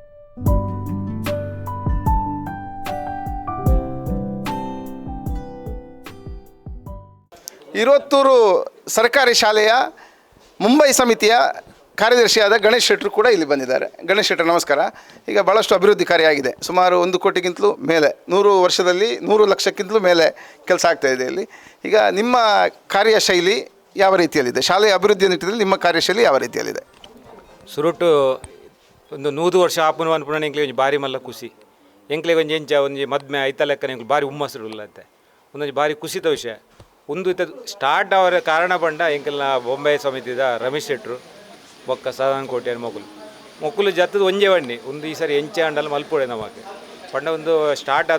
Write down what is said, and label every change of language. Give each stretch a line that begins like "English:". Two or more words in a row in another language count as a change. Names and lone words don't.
Kannada: ಇರುವತ್ತೂರು ಸರ್ಕಾರಿ ಶಾಲೆಯ ಮುಂಬೈ ಸಮಿತಿಯ ಕಾರ್ಯದರ್ಶಿಯಾದ ಗಣೇಶ್ ಶೆಟ್ಟರು ಕೂಡ ಇಲ್ಲಿ ಬಂದಿದ್ದಾರೆ. ಗಣೇಶ್ ಶೆಟ್ಟರು ನಮಸ್ಕಾರ. ಈಗ ಭಾಳಷ್ಟು ಅಭಿವೃದ್ಧಿ ಕಾರ್ಯ ಸುಮಾರು 1 ಕೋಟಿಗಿಂತಲೂ ಮೇಲೆ 100 ವರ್ಷದಲ್ಲಿ 100 ಲಕ್ಷಕ್ಕಿಂತಲೂ ಮೇಲೆ ಕೆಲಸ ಆಗ್ತಾಯಿದೆ ಇಲ್ಲಿ. ಈಗ ನಿಮ್ಮ ಕಾರ್ಯಶೈಲಿ ಯಾವ ರೀತಿಯಲ್ಲಿದೆ? ಶಾಲೆಯ ಅಭಿವೃದ್ಧಿ ನಿಟ್ಟಿನಲ್ಲಿ ನಿಮ್ಮ ಕಾರ್ಯಶೈಲಿ ಯಾವ ರೀತಿಯಲ್ಲಿದೆ?
Tulu: ಸುರುಟು ಒಂದು 100 ವರ್ಷ ಆಪುನ ಅನ್ಪುಣ ಎಂಕ್ಲೆ ಒಂಜಿ ಬಾರಿ ಮಲ್ಲ ಖುಷಿ. ಎಂಕ್ಲೆ ಒಂಜಿ ಎಂಚ ಒಂಜಿ ಮದ್ಮೆ ಐತ ಲೆಕ್ಕ ಎಂಕ್ಲೆ ಬಾರಿ ಹುಮ್ಮಸ್ಸುಳ್ಳತ್ತೆ. ಒಂದೊಂದು ಬಾರಿ ಖುಷಿತ ವಿಷಯ. ಒಂದು ಸ್ಟಾರ್ಟ್ ಅವರ ಕಾರಣ ಬಂಡ ಎಂಕಲ್ನ ಬೊಂಬೈ ಸಮಿತಿದ ರಮೇಶ್ ಶೆಟ್ಟರು ಬೊಕ್ಕ ಸದಾನಂದ ಕೋಟೆ ಮೊಕ್ಕಲು ಜತ್ತದ ಒಂಜೆ ಬಣ್ಣಿ ಒಂದು ಈ ಸರಿ ಎಂಚೆ ಅಂಡಲ್ಲ ಮಲ್ಪೊಡೆ ನಮಗೆ ಪಂಡ ಒಂದು ಸ್ಟಾರ್ಟ್ ಆದ